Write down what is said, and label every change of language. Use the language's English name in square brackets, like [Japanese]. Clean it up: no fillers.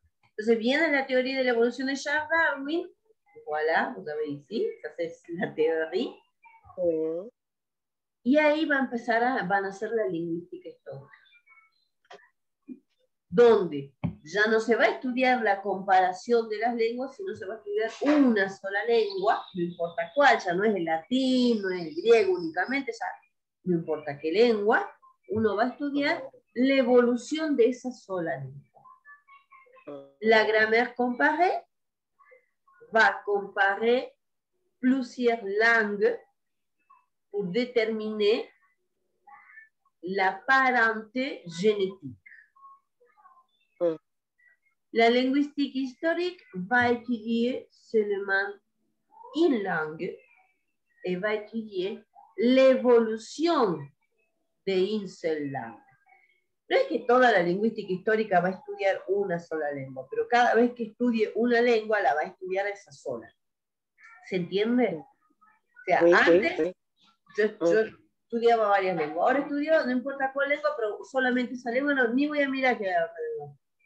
[Spanish] Entonces viene la teoría de la evolución de Charles Darwin, [French] voilà, vous avez ici, [Spanish] esa es la teoría, y ahí van a hacer la lingüística histórica, donde ya no se va a estudiar la comparación de las lenguas, sino se va a estudiar una sola lengua, no importa cuál, ya no es el latín, no es el griego únicamente, ya no importa qué lengua, uno va a estudiar la evolución de esa sola lengua. [French] La grammaire comparée va comparer plusieurs langues pour déterminer la parenté génétique. La linguistique historique va étudier seulement une langue et va étudier l'évolution d'une seule langue. [Spanish] No es que toda la lingüística histórica va a estudiar una sola lengua, pero cada vez que estudie una lengua la va a estudiar esa sola. ¿Se entiende? O sea, antes yo estudiaba varias lenguas, ahora estudio, no importa cuál lengua, pero solamente esa lengua, no, ni voy a mirar qué era otra lengua.